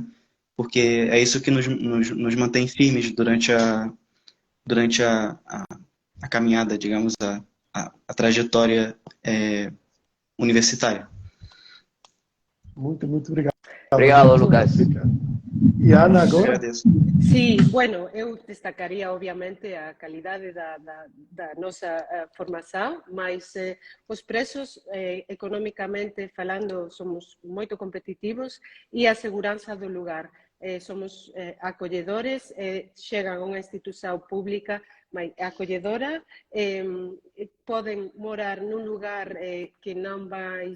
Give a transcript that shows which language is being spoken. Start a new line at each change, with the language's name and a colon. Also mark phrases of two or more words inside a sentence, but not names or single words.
Portuguese: Porque é isso que nos mantém firmes durante a caminhada, digamos, a trajetória universitária. Muito, muito obrigado. Obrigado, Lucas. E Ana, agora? Agradeço.
Galician: Sí, bueno, eu destacaría obviamente a calidade da nosa formación, mas os prezos económicamente falando somos moito competitivos e a seguranza do lugar. Somos acolledores, chegan a unha institución pública acolledora, poden morar nun lugar que non vai